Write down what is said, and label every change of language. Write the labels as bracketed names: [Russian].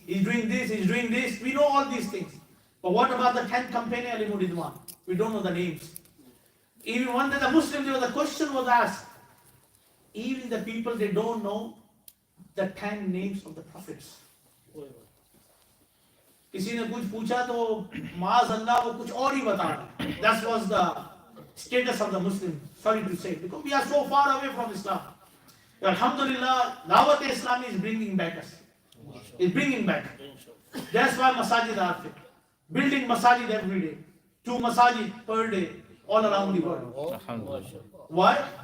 [English] He's doing this, he's doing this. We know all these things. But what about the 10 companion Ridwan? We don't know the names. Even one day the Muslims, there was a question was asked. Even the people, they don't know the 10 names of the prophets. [Hindi] किसी ने कुछ पूछा तो माज़अल्लाह वो कुछ और ही बता रहा. [English] That was the status of the Muslim. Sorry to say, because we are so far away from Islam. Alhamdulillah, dawateislami is bringing back us. It's bringing back. That's why masajid are there. Building masajid every day. 2 masajid per day, all around the world. Why?